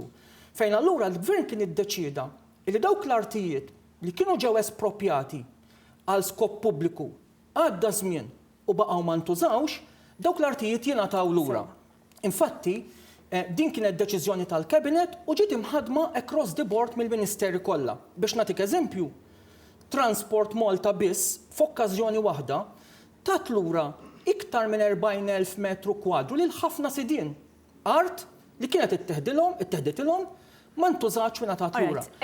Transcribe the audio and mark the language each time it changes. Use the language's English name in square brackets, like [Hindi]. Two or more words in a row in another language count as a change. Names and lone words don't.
[Maltese] Fejn allura l-gvern kien iddeċieda li dawk l-artijiet li kienu ġew espropjati għal skop pubbliku għadda żmien u baqgħu ma ntużawx, dawk l-artijiet jingħataw lura. Infatti, din kienet deċiżjoni tal-Cabinet u ġiet imħadma [English] across the board [Maltese] mill-Ministeri kollha. Biex nagħtik eżempju, Transport Malta biss f'okkażjoni waħda tat lura iktar minn 40,000 metru kwadru lil ħafna sidien. Art li kienet itteħdilhom ma ntużax minn tat lura.